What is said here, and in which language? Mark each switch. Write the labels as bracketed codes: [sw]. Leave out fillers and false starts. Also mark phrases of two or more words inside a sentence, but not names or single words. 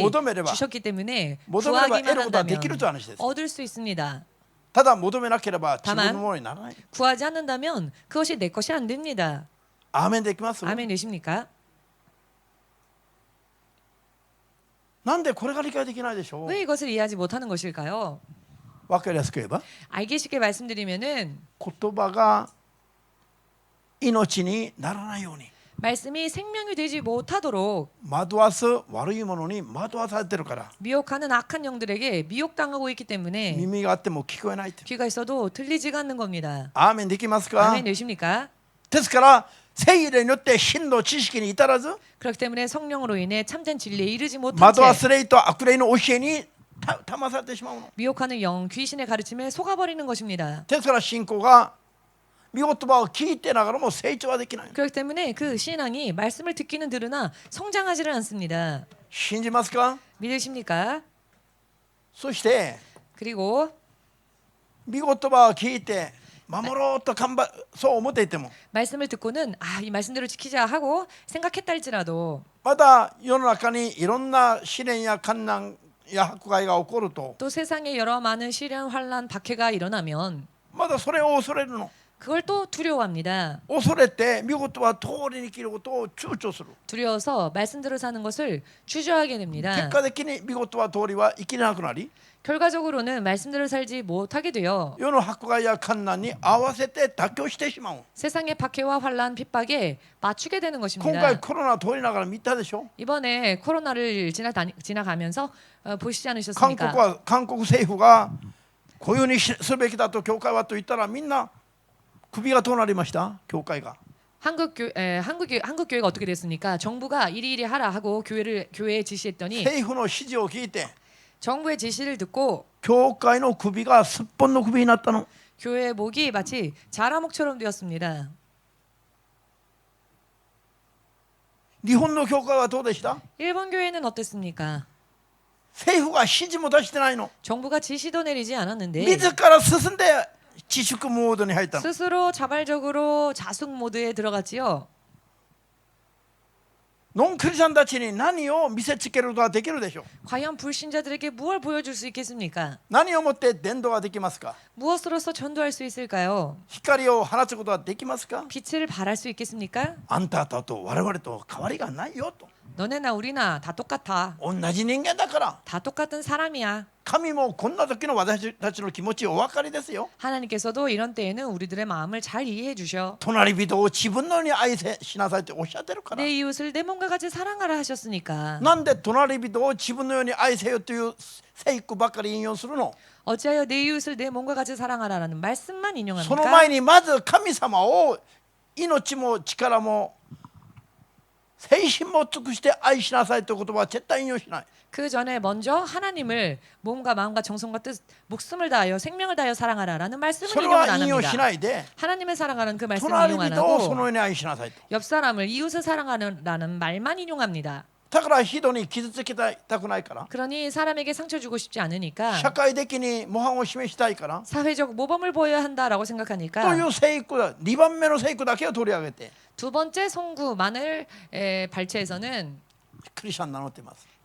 [ja] 모도메레바. [ko] 주셨기 때문에 [ja] 求めれば得 [ko] 구하기만 [ja] ることはできる [ko] 한다면 [ja] という話です。 [ko] 얻을 수 있습니다. [ja] ただ求めなければ自 [ko] 다만 [ja] 分のものにならない。 [ko] 구하지 않는다면 그것이 내 것이 안 됩니다. [ja] アーメンできます？ [ko] 아멘 되십니까? [ja] なんでこれが理解できないでしょう？ [ko] 왜 이것을 이해하지 못하는 것일까요? [ja] わかりやすく言えば [ko] 알기 쉽게 말씀드리면은 [ja] 言葉が命にならないように [ko] 말씀이 생명이 되지 못하도록 [ja] 惑わす悪いものに惑わされてるから [ko] 미혹하는 악한 영들에게 미혹당하고 있기 때문에 [ja] 耳があっても聞こえないって。 [ko] 귀가 있어도 들리지가 않는 겁니다. [ja] アーメンできますか？ [ko] 아멘 되십니까? [ja] ですから聖霊によって真の知識に至らず [ko] 그렇기 때문에 성령으로 인해 참된 진리에 이르지 못한 [ja] 惑わ [ko] 채 [ja] す霊と悪霊の教えに騙されてしまうの。 [ko] 미혹하는 영, 귀신의 가르침에 속아버리는 것입니다. [ja] ですから信仰が御言葉を聞いてながらも成長はできない。 [ko] 그렇기 때문에 그 신앙이 말씀을 듣기는 들으나 성장하지를 않습니다. [ja] 信じますか？ [ko] 믿으십니까? [ja] そして [ko] 그리고 [ja] 御言葉を聞いて守ろうとそう思っていても [ko] 말씀을 듣고는 이 말씀대로 지키자 하고 생각했다 할지라도 [ja] また世の中にいろんな試練や困難や迫害が起こると [ko] 또 세상에 여러 많은 시련, 환란, 박해가 일어나면 [ja] まだそれを恐れるの。 [ko] 그걸 또 두려워합니다. [ja] 恐れて御言葉通りに生きることを躊躇する。 [ko] 두려워서 말씀대로 sa는 것을 주저하게 [ja] 結 [ko] 됩니다. [ja] 果的に御言葉通りは生きれなくなり [ko] 결과적으로는 말씀대로 살지 못하게 되어 [ja] 世の迫害や困難に合わせて妥協してしまう。 [ko] 세상의 박해와 환란, 핍박에 맞추게 되는 [ja] 今 [ko] 것입니다. [ja] 回コロナ通りながら見たでしょ。 [ko] 이번에 코로나를 지나가면서 보시지 [ja] 韓 [ko] 않으셨습니까? [ja] 国政府がこういうふうにすべきだと教会はと言ったらみんな首がどうなりました？教会が [ko] 한국 교회가 어떻게 됐습니까? 정부가 이리이리 하라 하고 교회에 지시했더니 [ja] 政府の指示を聞いて [ko] 정부의 지시를 듣고 [ja] 教会の首がすっぽんの首になったの。 [ko] 교회의 목이 마치 자라목처럼 되었습니다. [ja] 日本の教会はどうでした？ [ko] 일본 교회는 어땠습니까? [ja] 政府が指示も出してないの。 [ko] 정부가 지시도 내리지 않았는데 [ja] 自ら進んで自粛モードに入ったの。 [ko] 스스로 자발적으로 자숙 모드에 들어갔지요. [ja] ノンクリスチャンたちに何を見せつけることができるでしょう。 [ko] 과연 불신자들에게 무엇을 보여줄 수 있겠습니까? [ja] 何をもって伝道ができますか？ [ko] 무엇으로서 전도할 수 있을까요? [ja] 光を放つことができますか？ [ko] 빛을 발할 수 있겠습니까? [ja] あんたと我々と変わりがないよと。 [ko] 너네나 우리나 다 똑같아. [ja] 同じ人間だから。 [ko] 다 똑같은 사람이야. [ja] 神もこんな時の私たちの気持ちお分かりですよ。 [ko] 하나님께서도 이런 때에는 우리들의 마음을 잘 이해해 주셔. [ja] 隣人を自分のように愛しなさいっておっしゃってるから。 [ko] 내 이웃을 내 몸과 같이 사랑하라 하셨으니까. [ja] なんで隣人を自分のように愛せよという聖句ばっかり引用するの？ [ko] 어찌하여 내 이웃을 내 몸과 같이 사랑하라라는 말씀만 [ja] その前 [ko] 인용합니까? [ja] にまず神様を命も力も精神も尽くして愛しなさいという言葉は絶対引用しない。 [ko] 그 전에 먼저 하나님을 몸과 마음과 정성과 뜻, 목숨을 다하여 생명을 다하여 사랑하라라는 말씀을 [ja] それ [ko] 인용을 [ja] は [ko] 안 [ja] 引用し [ko] 합니다. [ja] ないで [ko] 하나님을 사랑하는 그 말씀을 [ja] 隣 [ko] 인용 안 [ja] 人をその [ko] 하고 [ja] ように愛しなさいと。 [ko] 옆 사람을 이웃을 사랑하라는 말만 인용합니다. [ja] だから人に傷つけたくないから [ko] 그러니 사람에게 상처 주고 싶지 않으니까 [ja] 社会的に模範を示したいから [ko] 사회적 모범을 보여야 한다라고 [ja] と [ko] 생각하니까 [ja] いう聖句2番目の聖句だけを取り上げて [ko] 두 번째 송구만을 발췌해서는 [ja] クリスチャン名乗っています。